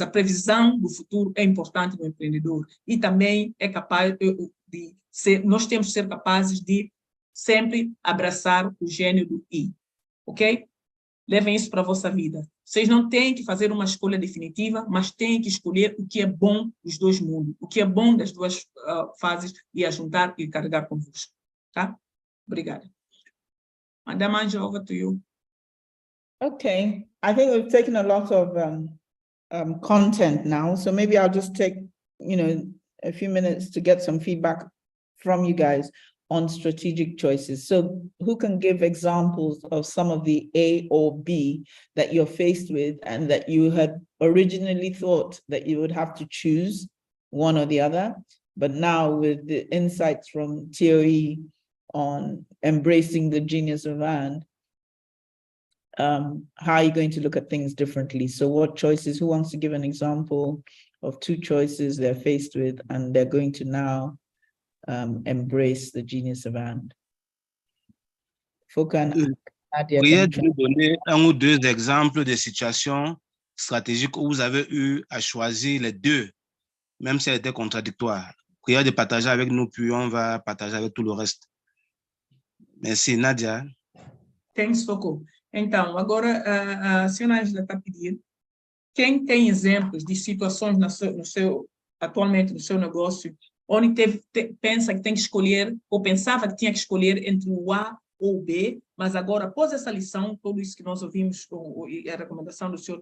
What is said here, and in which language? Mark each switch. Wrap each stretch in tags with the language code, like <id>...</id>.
<pt>A previsão do futuro é importante no empreendedor e também é capaz de ser, nós temos que ser capazes de sempre abraçar o gênio do I, ok? Levem isso para a vossa vida. Vocês não têm que fazer uma escolha definitiva, mas têm que escolher o que é bom dos dois mundos, o que é bom das duas fases e a juntar e carregar convosco. Tá? Obrigada.</pt> <en>Madam Angela, over to you. Okay, I think we've taken a lot of content now, so maybe I'll just take, a few minutes to get some feedback from you guys on strategic choices. So who can give examples of some of the A or B that you're faced with and that you had originally thought that you would have to choose one or the other, but now with the insights from TOE on embracing the genius of and, how are you going to look at things differently? So what choices, who wants to give an example of two choices they're faced with and they're going to now embrace the genius of and?</en> <fr>Pourriez-vous nous donner un ou deux exemples de situations stratégiques où vous avez eu à choisir les deux, même si elles étaient contradictoires? Prière de partager avec nous, puis on va partager avec tout le reste. Merci, Nadia.</fr> <en>Thanks, Foucault.</en> <pt>Então, agora a senhora Ângela está pedindo quem tem exemplos de situações atualmente no seu negócio, onde pensa que tem que escolher, ou pensava que tinha que escolher entre o A ou o B, mas agora, após essa lição, tudo isso que nós ouvimos, e a recomendação do Sr.</pt>